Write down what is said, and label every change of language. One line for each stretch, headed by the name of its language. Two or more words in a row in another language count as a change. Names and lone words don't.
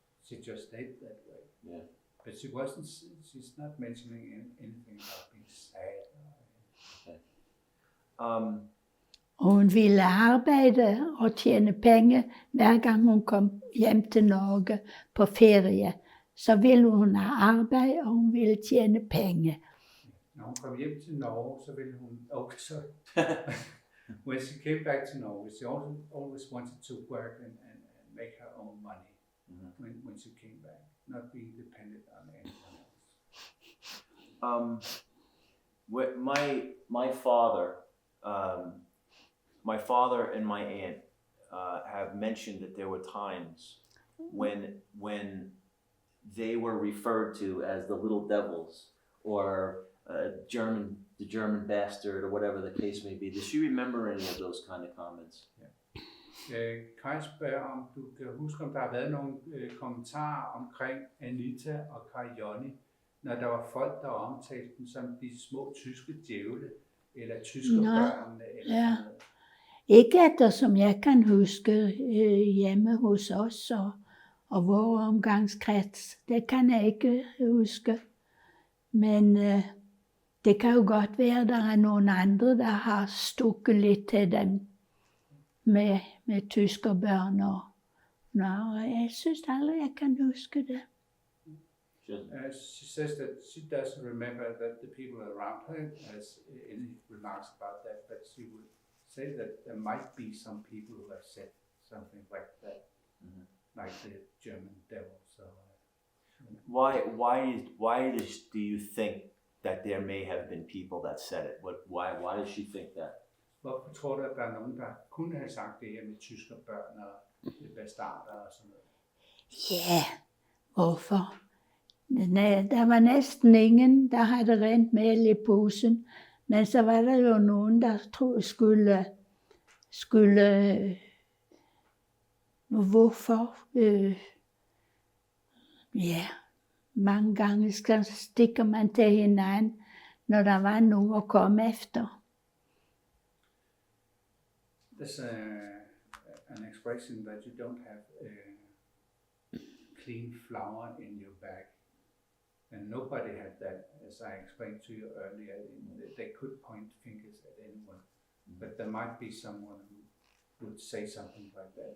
English: she just stayed that way. Yeah. But she's not mentioning anything about being sad. Okay.
Danish: Og hun ville arbejde og tjene penge, hver gang hun kom hjem til Norge på ferie. Så ville hun have arbejde, og hun ville tjene penge. Når hun kom hjem til Norge, så ville hun...
English: Okay, sorry. When she came back to Norway, she always wanted to work and make her own money when she came back, not being dependent on anyone else. My father and my aunt have mentioned that there were times when they were referred to as the little devils, or the German bastard, or whatever the case may be. Does she remember any of those kind of comments?
Danish: Kai spørger, om du kan huske, om der har været nogle kommentarer omkring Anita og Kai Jonny, når der var folk, der omtalte dem som de små tyske djævle, eller tyskerbørnene, eller ja. sådan noget. Ikke eftersom jeg kan huske hjemme hos os og vores omgangskreds. Det kan jeg ikke huske. Men det kan jo godt være, at der er nogle andre, der har stukket lidt til dem med tyskerbørn. Jeg synes aldrig, jeg kan huske det.
English: She says that she doesn't remember that the people around her has any remarks about that, but she would say that there might be some people who have said something like that, like the German devil. So, why do you think that there may have been people that said it? Why does she think that?
Danish: Hvorfor tror du, at der er nogen, der kunne have sagt det her med tyskerbørn og bastarder og sådan noget? Ja, hvorfor? Der var næsten ingen, der havde rent mel i posen. Men så var der jo nogen, der skulle hvorfor? Ja, mange gange stikker man til hinanden, når der var nogen at komme efter.
English: There's an expression that you don't have clean flour in your bag. And nobody had that, as I explained to you earlier. They could point fingers at anyone, but there might be someone who would say something like that.